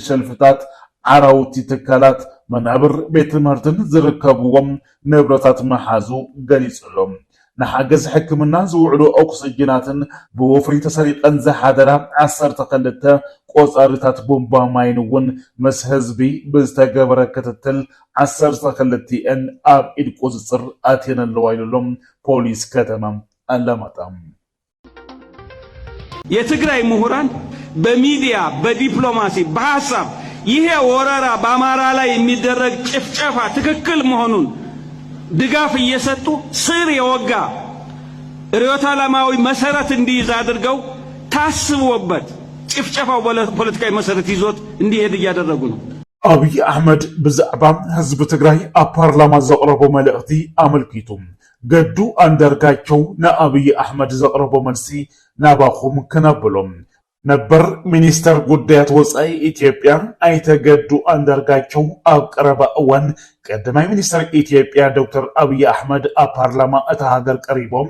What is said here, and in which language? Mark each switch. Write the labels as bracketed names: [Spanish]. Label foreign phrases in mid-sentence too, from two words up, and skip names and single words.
[Tigrinya] ሸልፍታት ዓራውቲ ትካላት መናብር ቤት ትምህርትን ዝርከብዎም ንብረታት መሓዙ ገሊጹሎም ንሓገዝ ሕክምና ዝውዕሉ ኦክሲጅናትን ብወፍሪ ተሰሪቀን ዝሓደራ 12 ቆፃሪታት ቦምባ ማይን እውን ምስ ህዝቢ ብዝተገበረ ክትትል 12 ኣብ ኢድ ቁፅፅር ኣትየን ኣለዋ ኢሎም ፖሊስ ከተማ አላማጣ [Amharic] የትግራይ ምሁራን በሚዲያ በዲፕሎማሲ በሐሳብ ይሄ ወረራ በአማራ ላይ የሚደረግ ጭፍጨፋ ትክክል መሆኑን ድጋፍ እየሰጡ ስር የወጋ ርዕዮተ ዓለማዊ መሰረት እንዲይዝ አድርገው ታስቦበት ጭፍጨፋው ፖለቲካዊ መሰረት ይዞት እንዲሄድ እያደረጉ ነው። [Tigrinya] አብይ አህመድ ብዛዕባ ህዝብ ትግራይ አፓርላማ ዘቅረበው መልእክቲ አመልኪቱም ገዱ አንዳርጋቸው ነአብይ አህመድ ዘቅረበው መልሲ ናባኹም ከናብሎም ነበር ሚኒስተር ጉዳያት ወፃኢ ኢትዮጵያ አይተገዱ አንዳርጋቸው ኣብ ቀረባ እዋን ቀዳማይ ሚኒስተር ኢትዮጵያ ዶክተር አብይ አህመድ ኣብ ፓርላማ እታ ሃገር ቀሪቦም